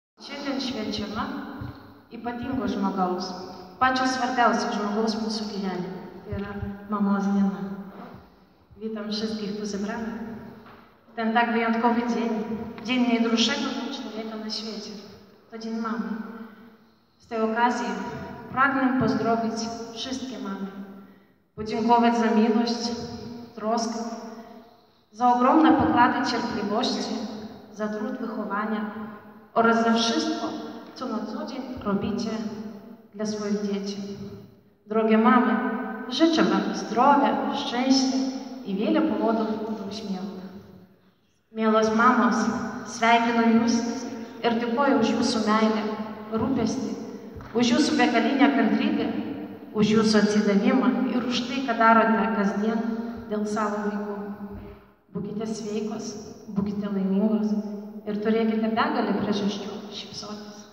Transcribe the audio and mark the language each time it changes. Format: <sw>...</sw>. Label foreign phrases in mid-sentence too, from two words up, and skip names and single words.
<lt>Šiandien švenčiama ypatingo žmogaus, pačio svarbiausio żmogaus mūsų gyvenime. Tai yra mamos diena.</lt> <pl>Witam wszystkich tu zebranych. Ten tak wyjątkowy dzień, dzień najdroższego dla człowieka na świecie. To dzień mamy. Z tej okazji pragnę pozdrowić wszystkie mamy, podziękować za miłość, troskę, za ogromne pokłady cierpliwości, za trud wychowania oraz za wszystko, co na co dzień robicie dla swoich dzieci. Drogie mamy, życzę wam zdrowia, szczęścia i wiele powodów do uśmiechu.</pl> <lt>Mielos mamos, sveikinu jūs ir dėkoju už jūsų meilę, rūpestį, už jūsų begalinę kantrybę, už jūsų atsidavimą ir už tai, ką darote kasdien dėl savo vaikų. Būkite sveikos, būkite laimingos ir turėkite begalę priežasčių šypsotis.</lt>